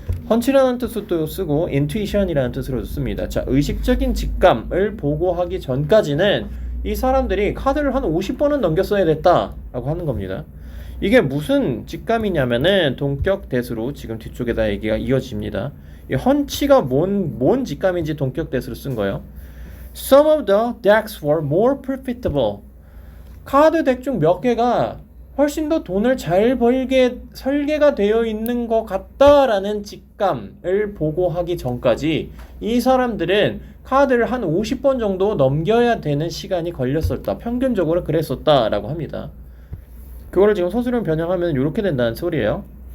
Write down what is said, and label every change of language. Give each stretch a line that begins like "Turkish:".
Korean: hunch라는 뜻도 쓰고 intuition이라는 뜻으로도 씁니다. 자, 의식적인 직감을 보고하기 전까지는 이 사람들이 카드를 한 50번은 넘겼어야 됐다라고 하는 겁니다. 이게 무슨 직감이냐면은 동격 대수로 지금 뒤쪽에다 얘기가 이어집니다. 이 헌치가 뭔 직감인지 동격 대수로 쓴 거예요.
English: Some of the decks were more profitable.
Korean: 카드 덱 중 몇 개가 훨씬 더 돈을 잘 벌게 설계가 되어 있는 것 같다라는 직감을 보고하기 전까지 이 사람들은 카드를 한 50번 정도 넘겨야 되는 시간이 걸렸었다. 평균적으로 그랬었다라고 합니다. 그거를 지금 서술형 변형하면 이렇게 된다는 소리예요.